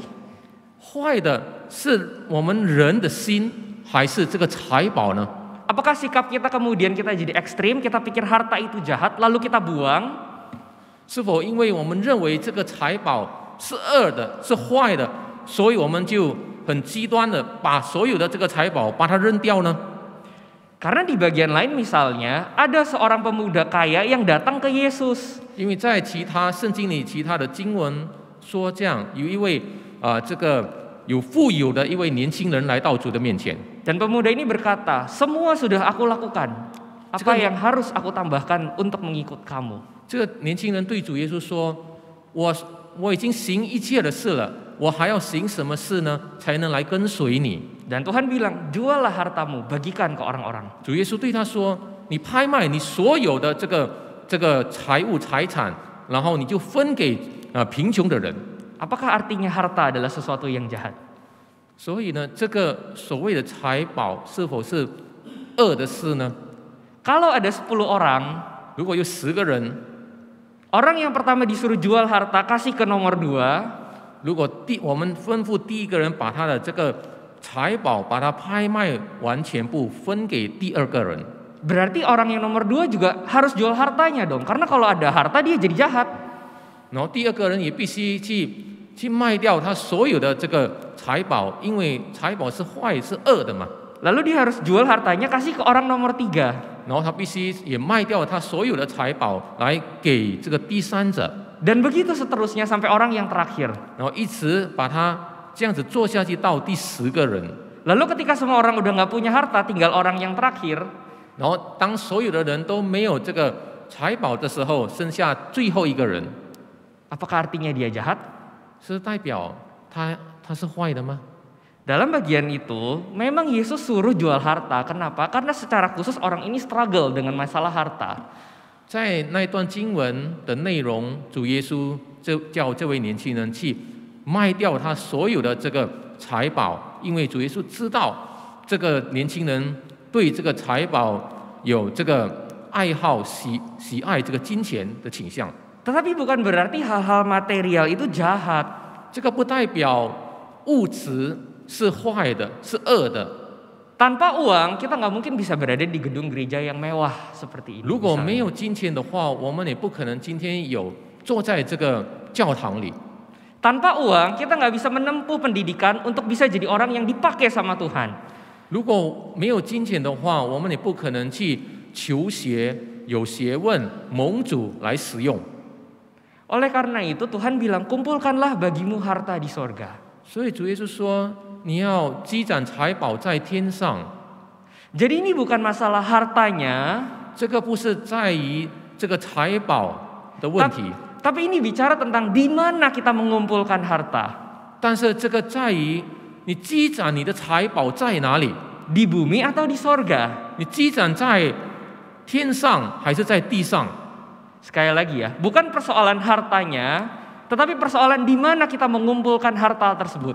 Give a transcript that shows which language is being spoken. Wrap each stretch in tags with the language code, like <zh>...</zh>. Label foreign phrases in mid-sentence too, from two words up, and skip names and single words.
<zh>坏的是我们人的心，还是这个财宝呢？</zh> <id>Apakah sikap kita kemudian kita jadi ekstrim, kita pikir harta itu jahat, lalu kita buang?</id> <zh>是否因为我们认为这个财宝是恶的、是坏的，所以我们就很极端的把所有的这个财宝把它扔掉呢？</zh> <id>Karena di bagian lain misalnya ada seorang pemuda kaya yang datang ke Yesus.</id> <zh>因为在其他圣经里其他的经文说，这样有一位这个有富有的一位年轻人来到主的面前，</zh> <id>Dan pemuda ini berkata, semua sudah aku lakukan. Apa yang harus aku tambahkan untuk mengikut kamu?</id> <zh>这个年轻人对主耶稣说：“我已经行一切的事了，我还要行什么事呢？才能来跟随你？”</zh> <id>Dan Tuhan bilang, juallah hartamu, bagikan ke orang-orang.</id> <zh>主耶稣对他说：“你拍卖你所有的这个财物财产，然后你就分给贫穷的人。”</zh> <id>Apakah artinya harta adalah sesuatu yang jahat?</id> <zh>所以呢，这个所谓的财宝是否是恶的事呢？</zh> <id>Kalau ada 10 orang,</id> <zh>如果有10个人，</zh> <id>orang yang pertama disuruh jual harta kasih ke nomor 2,</id> <zh>如果我们吩咐第一个人把他的这个财宝把它拍卖完全部分给第二个人，</zh> <id>berarti orang yang nomor 2 juga harus jual hartanya dong. Karena kalau ada harta dia jadi jahat.</id> <zh>然后第二个人也必须去卖掉他所有的这个财宝，因为财宝是坏是恶的嘛。</zh> <id>Lalu dia harus jual hartanya kasih ke orang nomor 3.</id> <zh>然后他必须也卖掉他所有的财宝来给这个第三者，</zh> <id>Dan begitu seterusnya sampai orang yang terakhir.</id> <zh>然后一直把他这样子做下去到第10个人。</zh> <id>Lalu ketika semua orang udah nggak punya harta, tinggal orang yang terakhir,</id> <zh>然后当所有的人都没有这个财宝的时候，剩下最后一个人，</zh> <id>apakah artinya dia jahat?</id> <zh>是代表他是坏的吗？</zh> <id>Dalam bagian itu, memang Yesus suruh jual harta. Kenapa? Karena secara khusus orang ini struggle dengan masalah harta.</id> <zh>在那一段经文的内容，主耶稣就叫这位年轻人去卖掉他所有的这个财宝，因为主耶稣知道这个年轻人对这个财宝有这个爱好、喜爱这个金钱的倾向。</zh> <id>Tetapi bukan berarti hal-hal material itu jahat.</id> <zh>这个不代表物质是坏的，是恶的。</zh> <id>Tanpa uang, kita nggak mungkin bisa berada di gedung gereja yang mewah seperti ini.</id> <zh>如果没</zh> <id>misalnya.</id> <zh>有金钱的话，我们也不可能今天有坐在这个教堂里。</zh> <id>Tanpa uang, kita nggak bisa menempuh pendidikan untuk bisa jadi orang yang dipakai sama Tuhan.</id> <zh>如果没有金钱的话，我们也不可能去求学， 有学问、盟主来使用。</zh> <id>Oleh karena itu Tuhan bilang, kumpulkanlah bagimu harta di sorga.</id> <zh>所以主耶稣说，你要积攒财宝在天上。</zh> <id>Jadi ini bukan masalah hartanya,</id> <zh>这个不是在于这个财宝的问题，</zh> <id>tapi ini bicara tentang di mana kita mengumpulkan harta.</id> <zh>但是这个在于你积攒你的财宝在哪里？</zh> <id>Di bumi atau di sorga?</id> <zh>你积攒在天上还是在地上？</zh> <id>Sekali lagi ya, bukan persoalan hartanya, tetapi persoalan di mana kita mengumpulkan harta tersebut.</id>